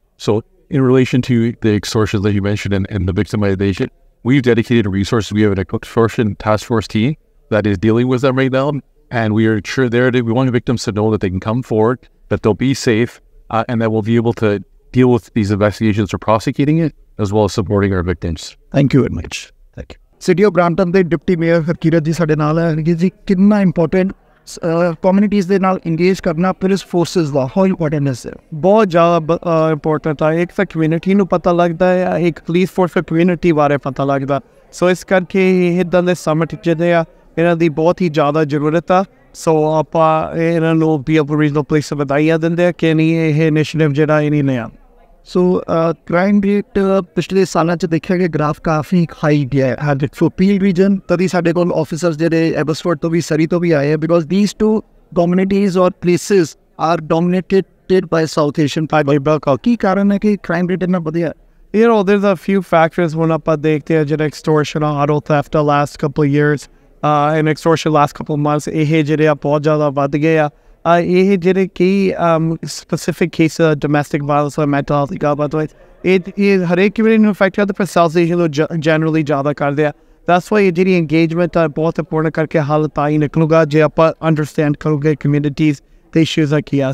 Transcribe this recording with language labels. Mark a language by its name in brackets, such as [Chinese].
[English] So in relation to the extortion that you mentioned and the victimization, we've dedicated resources. We have an extortion task force team that is dealing with them right now. And we are sure we want victims to know that they can come forward, that they'll be safe, and that we'll be able to deal with these investigations or prosecuting it, as well as supporting our victims. Thank you very much. Thank you. [Punjabi] City of Brampton ਦੇ deputy mayor Harkirat ਜੀ ਸਾਡੇ ਨਾਲ ਹੈ ਕਿ ਜੀ ਕਿੰਨਾ important communities ਦੇ ਨਾਲ ਇੰਗੇਜ ਕਰਨਾ police forces ਦਾ [English] How important is it? [Punjabi] ਬਹੁਤ ਜ਼ਿਆਦਾ ਇੰਪੋਰਟੈਂਟ ਹੈ। ਇੱਕ ਤਾਂ ਕਮਿਊਨਿਟੀ ਨੂੰ ਪਤਾ ਲੱਗਦਾ ਹੈ, ਇੱਕ ਪੁਲਿਸ ਫੋਰਸ ਦੇ ਕਮਿਊਨਿਟੀ ਬਾਰੇ ਪਤਾ ਲੱਗਦਾ। ਸੋ ਇਸ ਕਰਕੇ ਇੱਦਾਂ ਦੇ ਸਮਿਟ ਜਿਹੜੇ ਆ ਇਹਨਾਂ ਦੀ ਬਹੁਤ ਹੀ ਜ਼ਿਆਦਾ ਜ਼ਰੂਰਤ ਆ। ਸੋ ਆਪਾਂ ਇਹਨਾਂ ਨੂੰ ਵੀ ਰੀਜਨਲ ਪੁਲਿਸ ਵਧਾਈਆਂ ਦਿੰਦੇ ਆ ਕਿ ਨਹੀਂ ਇਹ ਇਨੀਸ਼ੀਏਟਿਵ ਜਿਹੜਾ ਇਹ ਨਹੀਂ ਆ। ਸੋ ਕ੍ਰਾਈਮ ਰੇਟ ਪਿਛਲੇ ਸਾਲਾਂ 'ਚ ਦੇਖਿਆ ਕਿ ਗ੍ਰਾਫ ਕਾਫੀ ਹਾਈ ਗਿਆ ਹੈ। ਸੋ ਪੀਲ ਰੀਜਨ ਤਦੀ ਸਾਡੇ ਕੋਲ ਆਫਿਸਰਸ ਜਿਹੜੇ ਐਬਸਫੋਰਡ ਤੋਂ ਵੀ ਸਰੀ ਤੋਂ ਵੀ ਆਏ ਆ [English] because these two communities ਔਰ places are dominated by South Asian [Punjabi] ਬਾਈ ਕੀ ਕਾਰਨ ਹੈ ਕਿ ਕ੍ਰਾਈਮ ਰੇਟ ਇੰਨਾ ਵਧਿਆ? [English] You know, there's a few factors when [Punjabi] ਆਪਾਂ ਦੇਖਦੇ ਆ ਜਿਹੜਾ [English] extortion auto theft the last couple of years and extortion last couple of months [Punjabi] ਇਹ ਜਿਹੜੇ ਆ ਬਹੁਤ ਜ਼ਿਆਦਾ ਵੱਧ ਗਏ ਆ। ਇਹ ਜਿਹੜੇ ਕਈ specific case [English] domestic violence or mental health [Punjabi] ਦੀ ਗੱਲਬਾਤ ਹੋਈ ਇਹ ਹਰੇਕ ਕਮਿਊਨਿਟੀ ਨੂੰ ਇਫੈਕਟ ਕਰਦਾ ਪਰ ਸਾਊਥ ਏਸ਼ੀਆ ਨੂੰ ਜਨਰਲੀ ਜ਼ਿਆਦਾ ਕਰਦੇ ਆ। [English] that's why [Punjabi] ਇਹ ਜਿਹੜੀ ਇੰਗੇਜਮੈਂਟ ਆ ਬਹੁਤ ਇੰਪੋਰਟੈਂਟ ਕਰਕੇ ਹੱਲ ਤਾਂ ਹੀ ਨਿਕਲੂਗਾ ਜੇ ਆਪਾਂ ਅੰਡਰਸਟੈਂਡ ਕਰੋਗੇ ਕਮਿਊਨਿਟੀਜ਼ ਦੇ ਇਸ਼ੂਜ਼ ਆ ਕੀ ਆ।